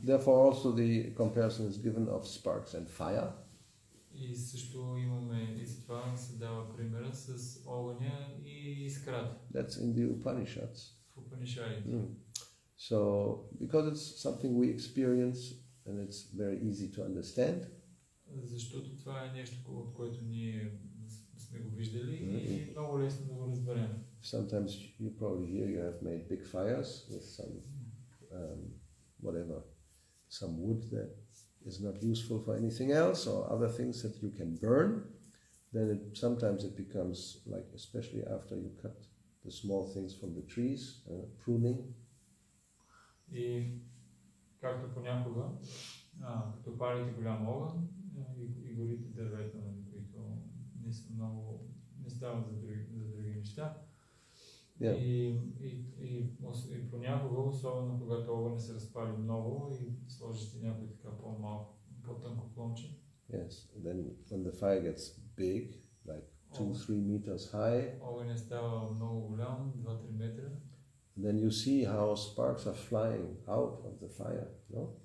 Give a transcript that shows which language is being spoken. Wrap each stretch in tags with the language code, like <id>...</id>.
<en>therefore also the comparison is given of sparks and fire.</en> <bg>И също имаме, и за това се дава примера с огъня и искрата.</bg> <en>That's in the Upanishads.</en> <bg>В Упанишадите.</bg> <en>So, because it's something we experience and it's very easy to understand.</en> <bg>Защото това е нещо, от което ние сме го виждали и много лесно да го разберем.</bg> <en>Sometimes you probably hear you have made big fires with some whatever, some wood that is not useful for anything else or other things that you can burn. Then sometimes it becomes like, especially after you cut the small things from the trees, pruning.</en> <bg>И както понякога, като палите голям огън и горите дървета, които не са много, не стават за други неща.</bg> <en>Yeah.</en> <bg>И понякога, особено когато огън се разпали много и сложите някой така по-малко, по-тънко клонче.</bg> <en>Yes, and then when the fire gets big, like 2-3 meters high,</en> <bg>огън става много голям, 2-3 метра.</bg> <en>then you see how sparks are flying out of the fire, no?</en>